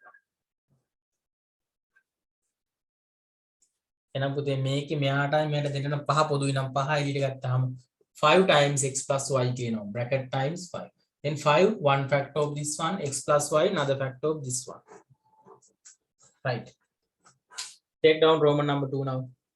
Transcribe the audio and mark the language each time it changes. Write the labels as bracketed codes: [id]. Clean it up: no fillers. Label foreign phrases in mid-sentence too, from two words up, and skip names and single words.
[si] එහෙනම් පුතේ මේකේ මෙයාටයි මෙයාට දෙන්නම පහ පොදුයි නම් පහ එළියට ගත්තාම [en] 5 times x plus y [si] කියනවා [en] bracket times 5. Then 5 one factor of this one x plus y another factor of this one. Right. Take down Roman number 2 now.